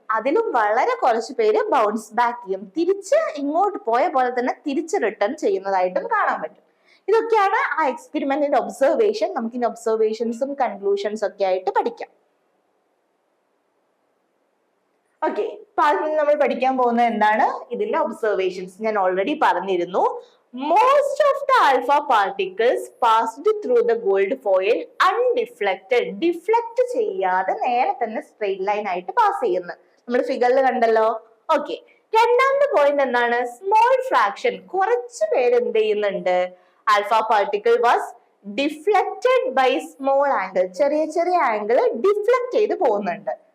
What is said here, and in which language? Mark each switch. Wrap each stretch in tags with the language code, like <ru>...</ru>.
<ml>അതിലും വളരെ കുറച്ച് പേര് ബൗൺസ് ബാക്ക് ചെയ്യും, തിരിച്ച് ഇങ്ങോട്ട് പോയ പോലെ തന്നെ തിരിച്ച് റിട്ടേൺ ചെയ്യുന്നതായിട്ടും കാണാൻ പറ്റും. ഇതൊക്കെയാണ് ആ എക്സ്പെരിമെന്റിന്റെ ഒബ്സർവേഷൻ. നമുക്ക് ഇനി ഒബ്സർവേഷൻസും കൺക്ലൂഷൻസും ഒക്കെ ആയിട്ട് പഠിക്കാം. ഓക്കെ, അപ്പൊ അതിൽ നമ്മൾ പഠിക്കാൻ പോകുന്നത് എന്താണ്? ഇതിന്റെ ഒബ്സർവേഷൻസ് ഞാൻ ഓൾറെഡി പറഞ്ഞിരുന്നു.</ml> <en>Most of the alpha particles passed through the gold foil undeflected.</en> <ml>Deflect ചെയ്യാതെ നേരെ തന്നെ സ്ട്രെയിറ്റ് ലൈൻ ആയിട്ട് പാസ് ചെയ്യുന്നു. നമ്മൾ ഫിഗറിൽ കണ്ടല്ലോ. ഓക്കെ, രണ്ടാമത്തെ പോയിന്റ് എന്താണ്? സ്മോൾ ഫ്രാക്ഷൻ, കുറച്ച് പേര് എന്ത് ചെയ്യുന്നുണ്ട്?</ml> <en>Alpha particle was deflected by small angle.</en> <ml>ചെറിയ ചെറിയ ആംഗിൾ ഡിഫ്ലക്ട് ചെയ്ത് പോകുന്നുണ്ട്.</ml>